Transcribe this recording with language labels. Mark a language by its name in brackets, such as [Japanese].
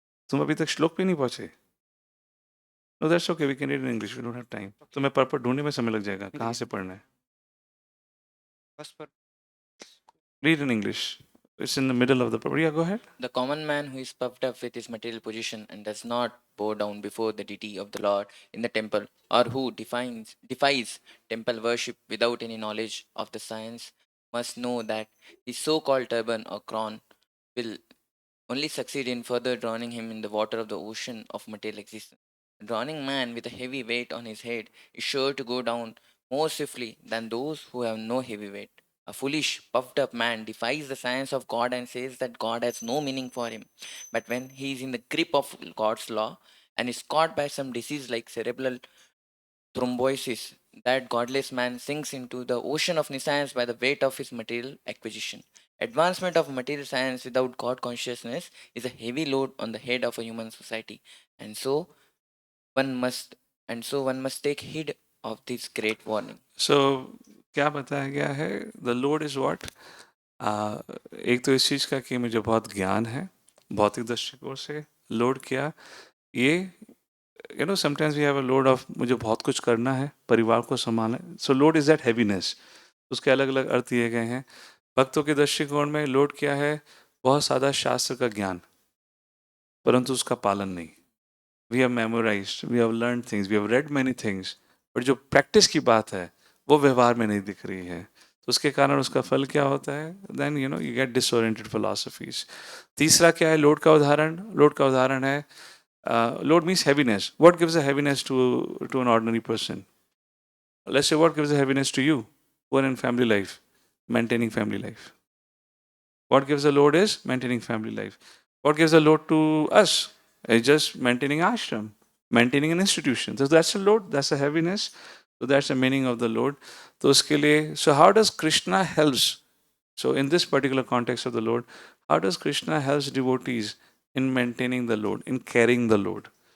[Hindi] तुम अभी तक श्लोक पे नहीं पहुंचे? [English] No that's okay, we can read in English, we don't have time. [Hindi] तुम्हें पर्पट ढूंढने में समय लग जाएगा, कहाँ से पढ़ना है। [English] Read in English, it's in the middle of the purport. या go ahead. The common man who is puffed up with his material position and does not bow down before the deity of the Lord in the temple, or who defies temple worship without any knowledge of the science, must know that his so called turban or crown will only succeed in further drowning him in the water of the ocean of material existence. A drowning man with a heavy weight on his head is sure to go down more swiftly than those who have no heavy weight. A foolish, puffed up man defies the science of God and says that God has no meaning for him. But when he is in the grip of God's law and is caught by some disease like cerebral thrombosis, that godless man sinks into the ocean of nescience by the weight of his material acquisition. Advancement of material science without God consciousness is a heavy load on the head of a human society, and so one must take heed of this great warning. [Hindi] सो क्या बताया गया है? [English] The load is what? [Hindi] एक तो इस चीज़ का कि मुझे बहुत ज्ञान है भौतिक दृष्टिकोण से। लोड क्या? ये [English] sometimes we have a load of [Hindi] मुझे बहुत कुछ करना है, परिवार को संभालना है। [English] So load is that heaviness. [Hindi] उसके अलग अलग अर्थ दिए गए हैं। भक्तों के दृष्टिकोण में लोड क्या है? बहुत सादा शास्त्र का ज्ञान, परंतु उसका पालन नहीं। [English] we have memorized, we have learn things, we have read many things, but [Hindi] जो प्रैक्टिस की बात है वो व्यवहार में नहीं दिख रही है। तो उसके कारण उसका फल क्या होता है? [English] Then you get disoriented philosophies. [Hindi] तीसरा क्या है लोड का उदाहरण? लोड का उदाहरण है [English] Load means heaviness. What gives a heaviness to an ordinary person? Let's say what gives a heaviness to you who are in family life, maintaining family life. What gives a load is maintaining family life. What gives a load to us is just maintaining ashram, maintaining an institution. So that's a load, that's a heaviness. So that's the meaning of the load. So [Hindi] uske liye, [English] so how does Krishna helps? So in this particular context of the load, how does Krishna helps devotees in maintaining the load, in carrying the load?